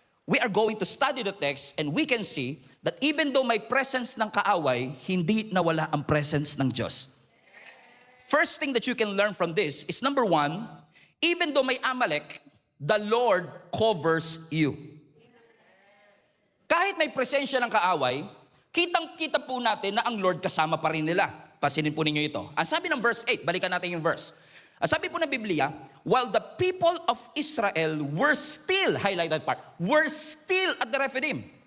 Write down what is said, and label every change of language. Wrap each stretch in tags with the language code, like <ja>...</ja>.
<en>We are going to study the text and we can see that even though</en> <tl>may presence ng kaaway, hindi nawala ang presence ng Diyos.</tl> <en>First thing that you can learn from this is number 1, even though</en> <tl>may Amalek,</tl> <en>the Lord covers you.</en> <tl>Kahit may presensya ng kaaway, kitang-kita po natin na ang Lord kasama pa rin nila. Pasinin po ninyo ito. Ang sabi ng verse 8, balikan natin yung verse. Ang sabi po ng Biblia,</tl> <en>while the people of Israel were still, highlighted part, were still at the Rephidim.</en>